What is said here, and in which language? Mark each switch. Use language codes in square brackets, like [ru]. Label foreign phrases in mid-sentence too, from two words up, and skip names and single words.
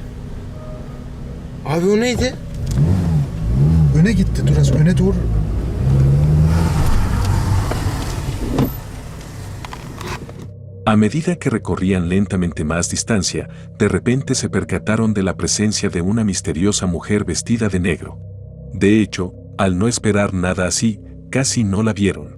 [tr] Abi o neydi? Öne gitti, dur az öne doğru. [es] A medida que recorrían lentamente más distancia, de repente se percataron de la presencia de una misteriosa mujer vestida de negro. De hecho, al no esperar nada así, casi no la vieron.